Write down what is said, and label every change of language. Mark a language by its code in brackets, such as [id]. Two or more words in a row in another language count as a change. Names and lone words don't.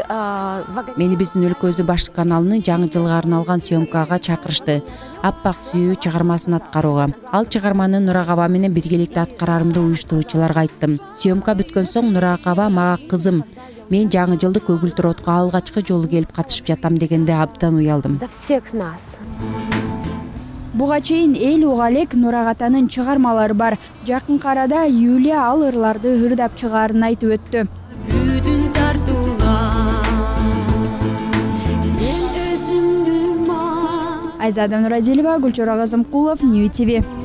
[ky] мени биздин өлкөбүздүн баш каналынын жаңы жылга арналган съемкага чакырышты. Аппак сүйүү чыгармасын аткарууга. Ал чыгарманы Нурак аба менен биргеликте аткарарымды уюштуруучуларга айттым. Съемка бүткөн соң Нурак аба мага кызым, мен жаңы жылды көгүлтүр отко алгачкы жолу келип катышып жатам дегенде абдан уялдым. [ru] За всех нас. [ky] Буга чейин эл уга элек Нурак атанын чыгармалары бар. Жакынкы арада Юлия ал ырларды ырдап чыгаарын айтып өттү. Бүдүн тартуулар, сен өзүңдү Айзада Нурадилова, Гүлчора Казымкулов, Нью ТВ.